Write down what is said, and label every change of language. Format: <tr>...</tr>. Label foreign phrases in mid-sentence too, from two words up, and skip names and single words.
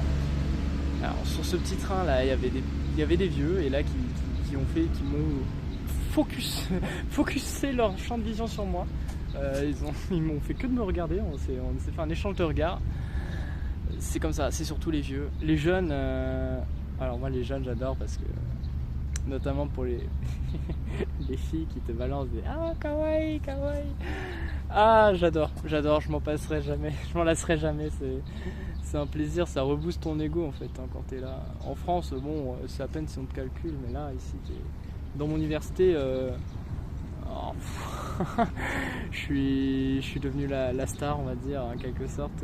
<fr>Alors sur ce petit train là, il y avait des vieux et là qui m'ont focusé leur champ de vision sur moi. Ils m'ont fait que de me regarder. On s'est fait un échange de regards. C'est comme ça, c'est surtout les vieux. Les jeunes, alors moi les jeunes j'adore parce que notamment pour les filles qui te balancent des ah</fr> <ja>かわいい かわいい.</ja> <fr>Ah j'adore, je m'en passerai jamais, je m'en lasserai jamais. C'est un plaisir, ça rebooste ton ego en fait quand t'es là. En France, bon, c'est à peine si on te calcule, mais là ici dans mon université, je suis devenu la star, on va dire, en quelque sorte.</fr>